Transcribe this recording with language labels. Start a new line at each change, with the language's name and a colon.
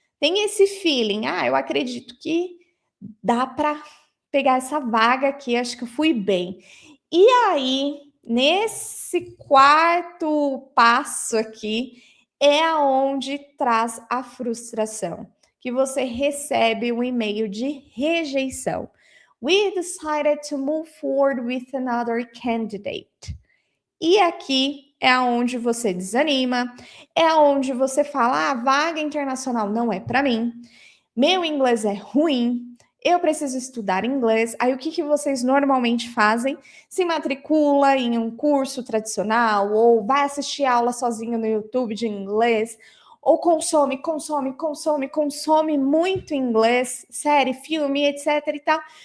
Portuguese: Tem esse feeling, eu acredito que dá para pegar essa vaga aqui, acho que eu fui bem. E aí, nesse quarto passo aqui, é aonde traz a frustração, que você recebe um e-mail de rejeição.
English: We decided to move forward with another candidate.
Portuguese: E aqui é aonde você desanima, é aonde você fala, vaga internacional não é para mim, meu inglês é ruim, eu preciso estudar inglês. Aí o que vocês normalmente fazem? Se matricula em um curso tradicional, ou vai assistir aula sozinho no YouTube de inglês, ou consome muito inglês, série, filme, etc e tal.